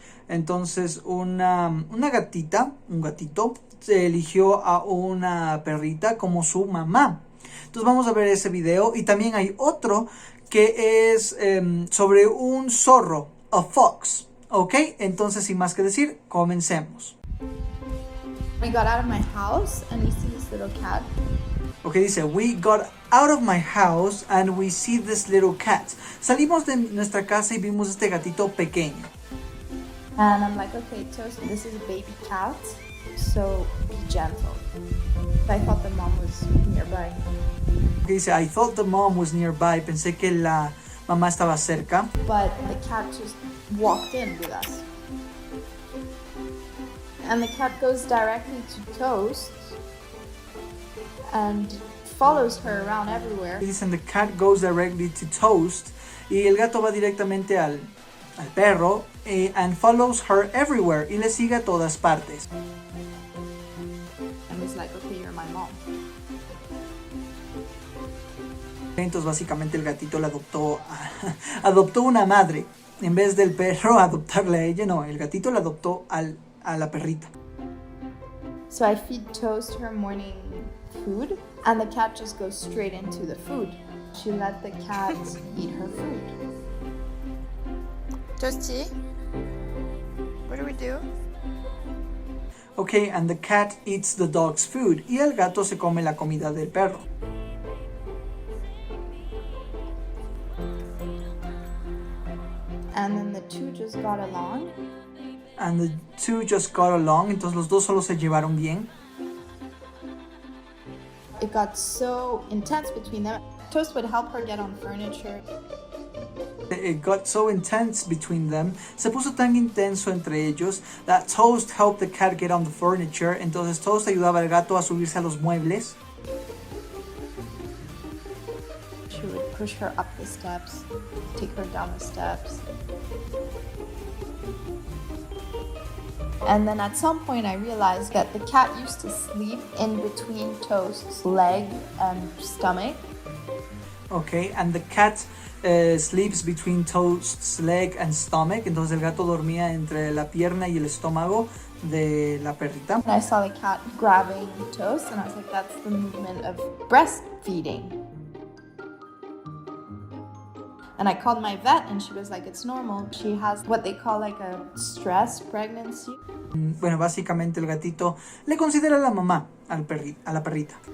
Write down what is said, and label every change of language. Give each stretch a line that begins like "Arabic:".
Spanish: Entonces una gatita, un gatito, se eligió a una perrita como su mamá. Entonces vamos a ver ese video y también hay otro que es sobre un zorro,
English: a fox.
Spanish: Ok, entonces sin más que decir, comencemos.
English: We got out of my house and we see this little cat.
Spanish: Ok, dice,
English: we got out of my house and we see this little cat.
Spanish: Salimos de nuestra casa y vimos este gatito pequeño.
English: And I'm like, okay, Toast, this is a baby cat, so be gentle. I thought the mom was nearby.
Spanish: Ok, dice,
English: I thought the mom was nearby.
Spanish: Pensé que la mamá estaba cerca.
English: But the cat just walked in with us. And the cat goes directly to Toast and follows her around everywhere.
Spanish: Dicen,
English: the cat goes directly to Toast.
Spanish: Y el gato va directamente al perro
English: and follows her everywhere.
Spanish: Y le sigue a todas partes.
English: And was like, okay, you're my mom.
Spanish: Entonces básicamente el gatito le adoptó una madre. En vez del perro adoptarle a ella, no, el gatito le adoptó a la perrita.
English: So I feed Toast her morning food, and the cat just goes straight into the food. She let the cat eat her food. Toasty, what do we do? Okay, and the cat eats the dog's food.
Spanish: Y el gato se come la comida del perro.
English: And then the two just got along. And the two just got along.
Spanish: Entonces los dos solo se llevaron bien.
English: It got so intense between them. Toast would help her get on furniture. It got so intense between them.
Spanish: Se puso tan intenso entre ellos
English: that Toast helped the cat get on the furniture.
Spanish: Entonces Toast ayudaba al gato a subirse a los muebles.
English: She would push her up the steps, take her down the steps. And then at some point I realized that the cat used to sleep in between Toast's leg and stomach. Okay, and the cat sleeps between Toast's leg and stomach.
Spanish: Entonces el gato dormía entre la pierna y el estómago de la perrita.
English: And I saw the cat grabbing Toast and I was like, that's the movement of breastfeeding. And I called my vet and she was like, it's normal. She has what they call like a stress pregnancy.
Spanish: Bueno, básicamente el gatito le considera la mamá a la perrita.